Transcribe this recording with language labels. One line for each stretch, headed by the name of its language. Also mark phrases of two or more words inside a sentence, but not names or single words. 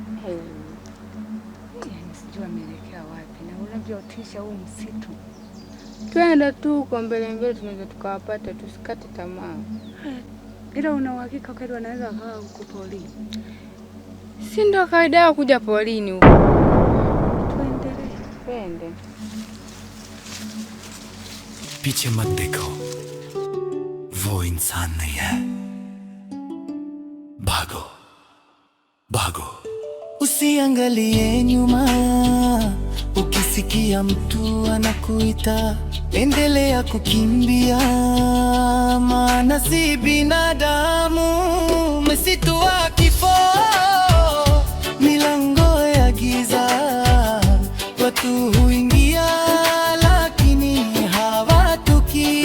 Swahili: Yaani sijui wameelekea wapi na unavyotisha huu msitu. Twende tu huko mbele mbele, tunaweza tukawapata, tusikate tamaa. Ila una uhakika kweli wanaweza wakawa huko porini? Si ndio kawaida yao kuja porini huko. Tuendelee. Twende.
Hindi: पीछे मत देखो, वो इंसान नहीं है। भागो भागो,
Swahili: usiangalie nyuma. Ukisikia mtu anakuita, endelea kukimbia, maana si binadamu. Msitu wa kifo, milango ya giza, watu huingia lakini hawatoki.